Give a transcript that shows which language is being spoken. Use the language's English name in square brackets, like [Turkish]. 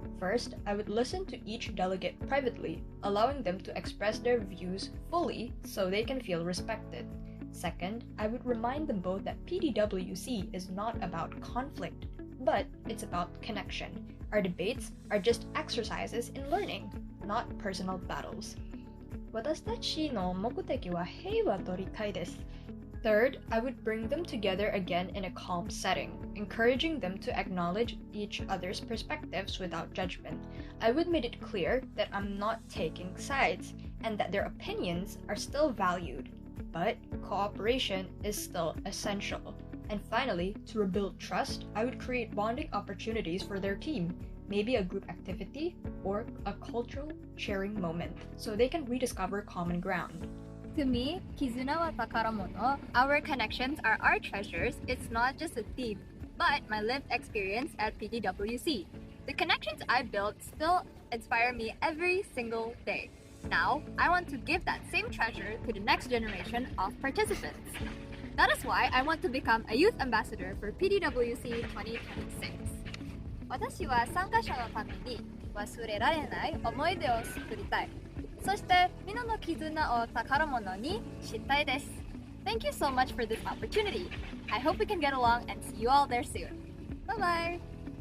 [English] First, I would listen to each delegate privately, allowing them to express their views fully so they can feel respected. Second, I would remind them both that PDWC is not about conflict, but it's about connection. Our debates are just exercises in learning, not personal battles. [Japanese] 私たちの目的は平和と理解です。 [English] Third, I would bring them together again in a calm setting, encouraging them to acknowledge each other's perspectives without judgment. I would make it clear that I'm not taking sides and that their opinions are still valued, but cooperation is still essential. And finally, to rebuild trust, I would create bonding opportunities for their team, maybe a group activity or a cultural sharing moment, so they can rediscover common ground. To me, [Japanese] Kizuna wa Takaramono, [English] our connections are our treasures. It's not just a theme, but my lived experience at PDWC. The connections I built still inspire me every single day. Now, I want to give that same treasure to the next generation of participants. That is why I want to become a youth ambassador for PDWC 2026. [Japanese] 私は参加者のために忘れられない思い出を作りたい。そして皆の絆を宝物にしたいです。 [English] Thank you so much for this opportunity. I hope we can get along and see you all there soon. Bye bye!